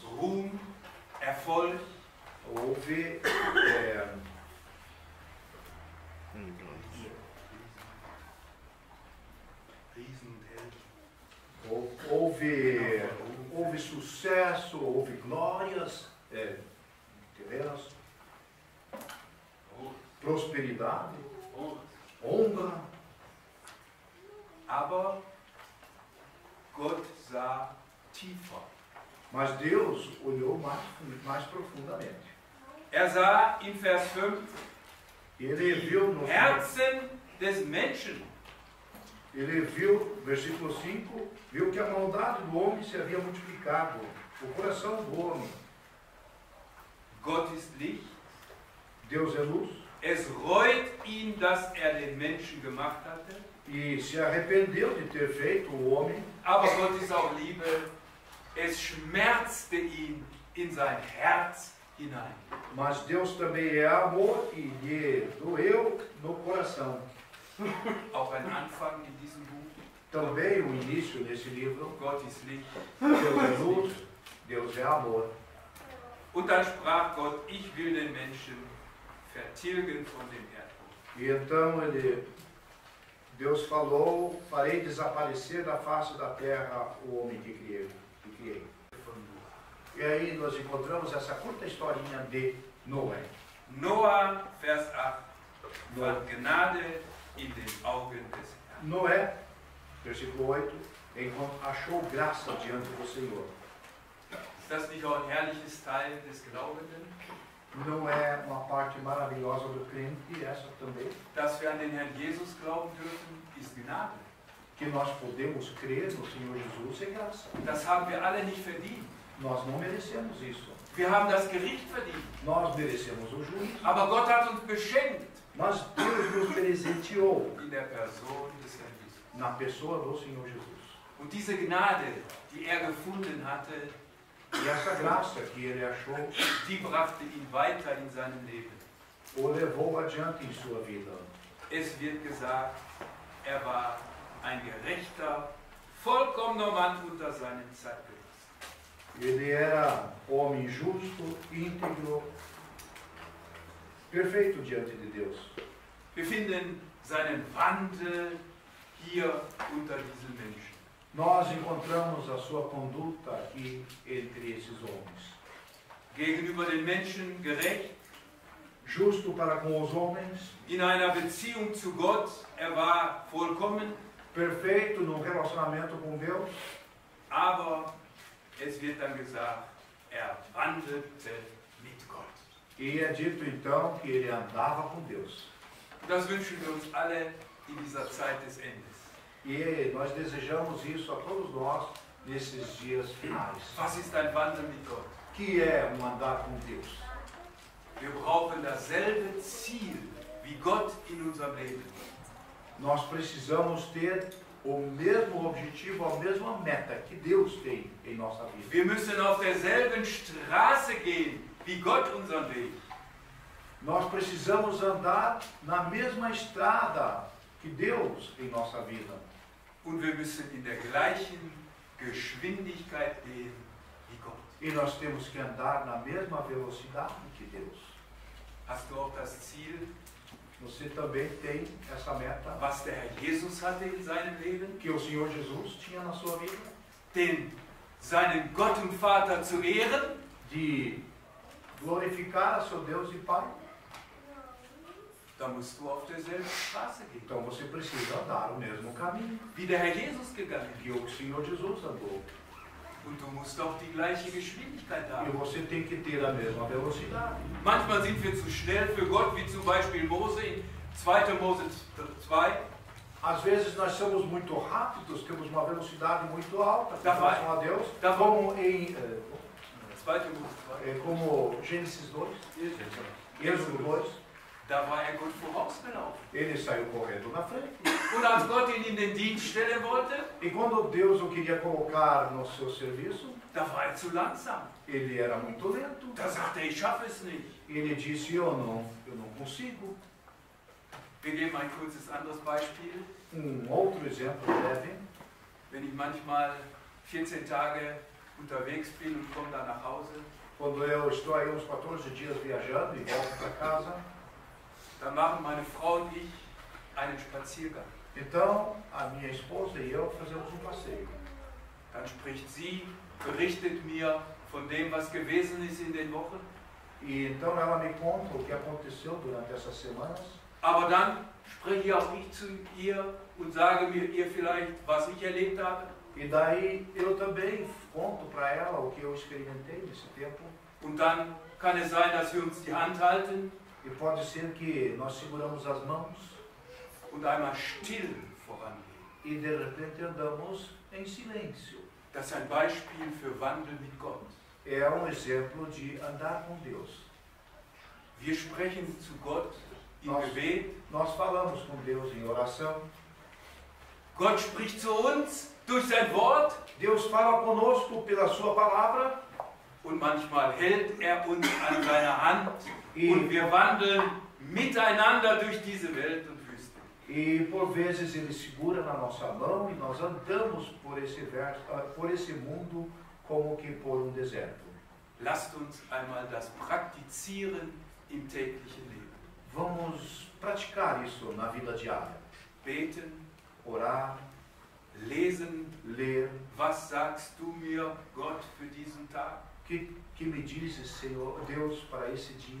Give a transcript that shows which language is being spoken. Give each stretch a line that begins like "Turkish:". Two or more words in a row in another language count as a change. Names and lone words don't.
German: Ruhm, Erfolg,
Portuguese: Houve
German: Riesen und Helden.
Portuguese: houve sucesso, houve glórias terrenas, prosperidade, honra.
German: Aber Gott sah tiefer.
Portuguese: Mas Deus olhou mais profundamente.
German: Sah in Vers 5
Portuguese: Ele viu no
German: Herzen des Menschen.
Portuguese: Ele viu, versículo 5, viu que a maldade do homem se havia multiplicado, o coração do homem.
German: Gott ist Licht.
Portuguese: Deus é luz.
German: Es reut ihn, dass den Menschen gemacht hatte.
Portuguese: E se arrependeu de ter feito o homem.
German: Aber Gott ist auch Liebe. Es schmerzte ihn in sein Herz hinein.
Portuguese: Mas Deus também é amor e lhe doeu no coração.
German: Auch ein Anfang in diesem Buch.
Portuguese: Também o início desse livro.
German: Gott ist Licht.
Portuguese: Deus é luz, Deus é amor.
German: Und dann sprach Gott, ich will den Menschen vertilgen von dem Erdboden.
Portuguese: E então Deus falou, farei desaparecer da face da terra o homem que criei. E aí nós encontramos essa curta historinha de Noé.
German: Noah, Vers 8, fand Gnade in den Augen des Herrn.
Portuguese: Noé, versículo 8, achou graça diante do Senhor.
German: Ist das nicht auch ein herrliches Teil des Glaubenden?
Portuguese: Não é uma parte maravilhosa do crente, essa também?
German: Dass wir an den Herrn Jesus glauben dürfen, ist Gnade.
Portuguese: Que nós podemos crer no Senhor Jesus é graça.
German: Das haben wir alle nicht verdient.
Portuguese: Nós não merecemos isso.
German: Wir haben das Gericht verdient.
Portuguese: Nós merecemos o juízo.
German: Aber Gott hat uns beschenkt.
Portuguese: Mas Deus nos presenteou
German: In der Person des Herrn Jesus.
Portuguese: na pessoa do Senhor Jesus.
German: Und diese Gnade, die gefunden hatte,
Portuguese: E essa graça que ele achou
German: die brachte ihn weiter in seinem Leben.
Portuguese: o levou adiante em sua vida.
German: Es wird gesagt, war ein gerechter, vollkommener Mann unter seinem Zeitgenossen.
Portuguese: Ele era homem justo, íntegro, perfeito diante de Deus.
German: Wir finden seinen Wandel hier unter diesen Menschen.
Portuguese: Nós encontramos a sua conduta aqui entre esses homens.
German: Gegenüber den Menschen gerecht,
Portuguese: Justo para com os homens,
German: in einer Beziehung zu Gott, war vollkommen,
Portuguese: perfeito no relacionamento com Deus,
German: aber es wird dann gesagt, wandelte mit Gott.
Portuguese: e é dito então que ele andava com Deus.
German: Das wünschen wir uns alle in dieser Zeit des Endes.
Portuguese: E nós desejamos isso a todos nós nesses dias finais.
German: Was ist ein Wandel mit Gott?
Portuguese: Que é andar com Deus.
German: Wir brauchen dasselbe Ziel wie Gott in unserem Leben.
Portuguese: Nós precisamos ter o mesmo objetivo, a mesma meta que Deus tem em nossa vida.
German: Wir müssen auf derselben Straße gehen wie Gott unseren Weg.
Portuguese: Nós precisamos andar na mesma estrada que Deus em nossa vida.
German: Und wir müssen in der gleichen Geschwindigkeit gehen wie Gott.
Portuguese: E nós temos que andar na mesma velocidade que Deus.
German: Hast du auch das Ziel,
Portuguese: Você também tem essa meta
German: was der Herr Jesus hatte in seinem Leben?
Portuguese: que o Senhor Jesus tinha na sua vida?
German: Seinen Gott und Vater zu ehren?
Portuguese: De glorificar a seu Deus e Pai?
German: Da musst du auf derselben Straße gehen,
Portuguese: Então você precisa andar o mesmo caminho
German: wie der Herr Jesus gegangen ist.
Portuguese: que o Senhor Jesus andou.
German: Und du musst auch die gleiche Geschwindigkeit
Portuguese: E
German: haben.
Portuguese: você tem que ter a mesma velocidade.
German: Manchmal sind wir zu schnell für Gott, wie zum Beispiel Mose in 2. Mose 2.
Portuguese: Às vezes nós somos muito rápidos, temos uma velocidade muito alta com Tá, vai. relação a Deus, Tá, como em
German: Zweite Mose 2.
Portuguese: como Gênesis 2, Êxodo 2,
German: Da war er Gott vorausgelaufen.
Portuguese: ele saiu correndo na frente.
German: Und als Gott ihn in den Dienst stellen wollte,
Portuguese: E quando Deus o queria colocar no seu serviço,
German: da war er zu langsam.
Portuguese: ele era muito lento.
German: Da sagte er, ich schaffe es nicht.
Portuguese: Ele disse, eu não consigo.
German: Wir geben ein kurzes anderes Beispiel.
Portuguese: Outro exemplo breve.
German: Wenn ich manchmal 14 Tage unterwegs bin und komme dann nach Hause,
Portuguese: Quando eu estou aí uns 14 dias viajando e volto para casa,
German: dann machen meine Frau und ich einen Spaziergang.
Portuguese: então a minha esposa e eu fazemos um passeio.
German: Dann spricht sie, berichtet mir von dem, was gewesen ist in den Wochen.
Portuguese: E então ela me conta o que aconteceu durante essas semanas.
German: Aber dann spreche auch ich zu ihr und sage mir ihr vielleicht, was ich erlebt habe.
Portuguese: E daí eu também conto para ela o que eu experimentei nesse tempo.
German: Und dann kann es sein, dass wir uns die Hand halten
Portuguese: E pode ser que nós seguramos as mãos
German: und einmal still vorangehen.
Portuguese: e de repente andamos em silêncio.
German: Das ist ein Beispiel für Wandel mit Gott.
Portuguese: É exemplo de andar com Deus.
German: Wir sprechen zu Gott im
Portuguese: Nós-
German: Gebet.
Portuguese: Nós falamos com Deus em oração.
German: Gott spricht zu uns durch sein Wort
Portuguese: Deus fala conosco pela sua palavra
German: und manchmal hält er uns an seiner Hand
Portuguese: e,
German: und wir wandeln miteinander durch diese Welt und Wüste.
Portuguese: e por vezes Ele segura na nossa mão e nós andamos por esse mundo como que por um deserto.
German: Lasst uns einmal das praktizieren im täglichen Leben.
Portuguese: Vamos praticar isso na vida diária.
German: Beten,
Portuguese: Orar,
German: lesen,
Portuguese: ler.
German: was sagst du mir, Gott, für diesen Tag?
Portuguese: Que me dizes, Senhor, Deus, para esse dia?